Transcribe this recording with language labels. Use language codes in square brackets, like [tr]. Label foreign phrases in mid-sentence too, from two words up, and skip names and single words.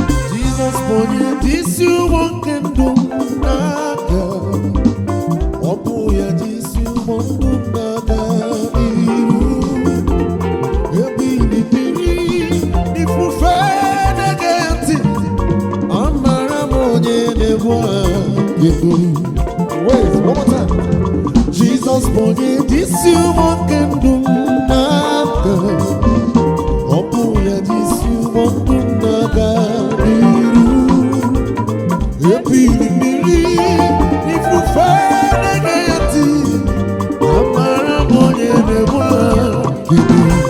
[ig] Jesus bụ onye dị isi ụgbọ nke ndụ m n'aka. Ọ bụ ya dị isi ụgbọ ndụ m n'aka n'iru. Ebighị mmiri, ifufe na-ege ntị. Amara m onye na-ebu agha ga-ebu. [en] Wait, one more time. [ig] Jesus bụ onye dị isi ụgbọ nke ndụ m n'aka. Ọ bụ ya dị isi ụgbọ ndụ m n'aka n'iru. Ebighị mmiri, ifufe na-ege ya ntị. Amara m onye na-ebu agha ga-ebu.